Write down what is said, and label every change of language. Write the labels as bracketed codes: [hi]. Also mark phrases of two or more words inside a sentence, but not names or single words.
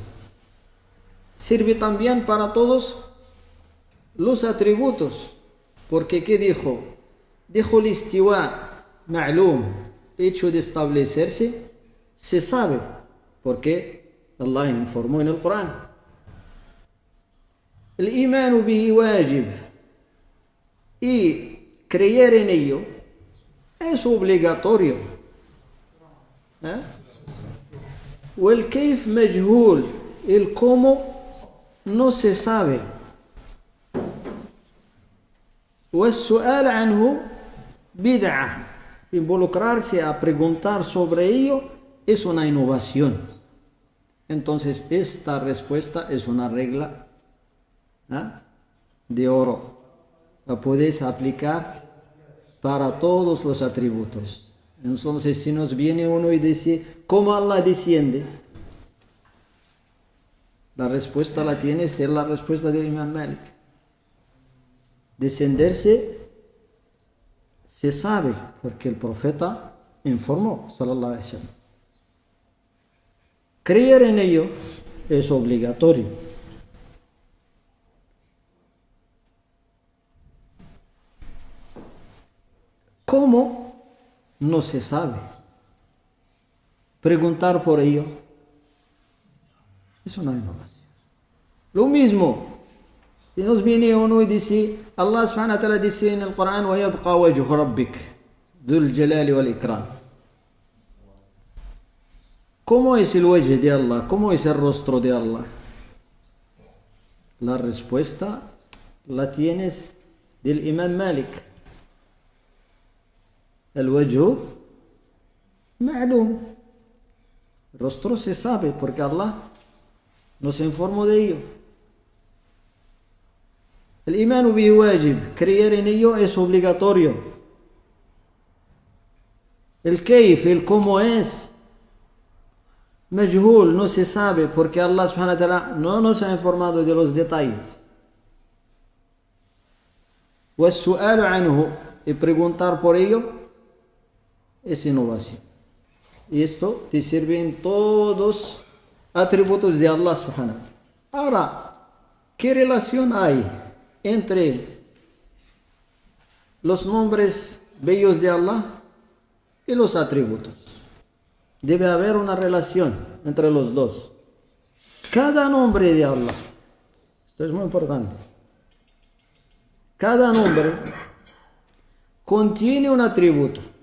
[es] Sirve también para todos los atributos. Porque ¿qué dijo? Dijo el [ar] الاستواء معلوم, [es] hecho de establecerse, se sabe, porque Allah informó en el Corán. [ar] El الإيمان به واجب, [es] y creer en ello es obligatorio. [ar] والكيف مجهول, [es] el cómo no se sabe. [ar] والسؤال عنه بدعة, [es] involucrarse a preguntar sobre ello es una innovación. Entonces esta respuesta es una regla de oro, la puedes aplicar para todos los atributos. Entonces, si nos viene uno y dice, ¿cómo Allah desciende? La respuesta la tiene, es la respuesta del Imam Malik. Descenderse se sabe, porque el profeta informó, [ar] صلى الله عليه وسلم. [es] Creer en ello es obligatorio. ¿Cómo? No se sabe. Preguntar por ello es una innovación. Lo mismo, si nos viene uno y dice, [ar] الله سبحانه وتعالى [es] dice en el Corán, [ar] وَيَبْقَى وَجْهُ رَبِّكَ ذُو الْجَلَالِ وَالْإِكْرَامِ. [es] ¿Cómo es el wajh de Allah? ¿Cómo es el rostro de Allah? La respuesta la tienes del Imam Malik. El [ar] الوجه معلوم, [es] el rostro se sabe porque Allah nos informó de ello. [ar] El الإيمان به واجب, [es] creer en ello es obligatorio. El kayf, el cómo es, majhul, no se sabe porque [ar] الله سبحانه وتعالى [es] no nos ha informado de los detalles. [ar] والسؤال عنه, [es] y preguntar por ello es innovación. Y esto te sirve en todos atributos de [ar] الله سبحانه وتعالى. [es] Ahora, ¿qué relación hay entre los nombres bellos de Allah y los atributos? Debe haber una relación entre los dos. Cada nombre de Allah, esto es muy importante, cada nombre contiene un atributo.